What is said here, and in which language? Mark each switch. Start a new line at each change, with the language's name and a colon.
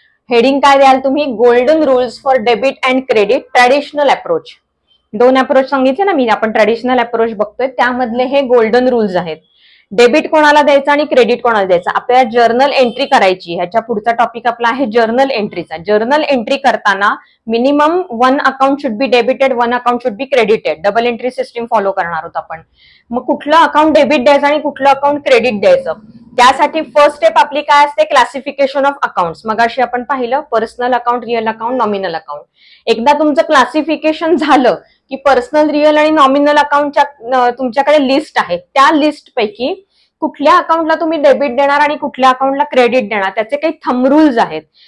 Marathi: Heading काय द्याल तुम्ही,
English: Golden rules for debit and credit traditional approach.
Marathi: दोन अप्रोच सांगितले ना मी, आपण ट्रॅडिशनल अप्रोच बघतोय, त्यामधले हे गोल्डन रूल्स आहेत. डेबिट कोणाला द्यायचं आणि क्रेडिट कोणाला द्यायचं, आपल्याला जर्नल एंट्री करायची. ह्याच्या पुढचा टॉपिक आपला आहे जर्नल एंट्रीचा. जर्नल एंट्री करताना
English: Minimum 1 account should be debited, 1 account should be credited.
Marathi: Double entry system follow करणार आहोत आपण. मग कुठलं अकाउंट डेबिट द्यायचं आणि कुठलं अकाउंट क्रेडिट द्यायचं, त्यासाठी फर्स्ट स्टेप आपली काय असते, क्लासिफिकेशन ऑफ अकाउंट्स. मगाशी आपण पाहिलं personal account, real account, nominal account. एकदा तुमचं क्लासिफिकेशन झालं की पर्सनल, रिअल आणि नॉमिनल अकाउंटच्या तुमच्याकडे लिस्ट आहे, त्या लिस्ट पैकी कुठल्या अकाउंटला तुम्ही डेबिट देणार आणि कुठल्या अकाउंटला क्रेडिट देणार, त्याचे काही थंब रूल्स आहेत.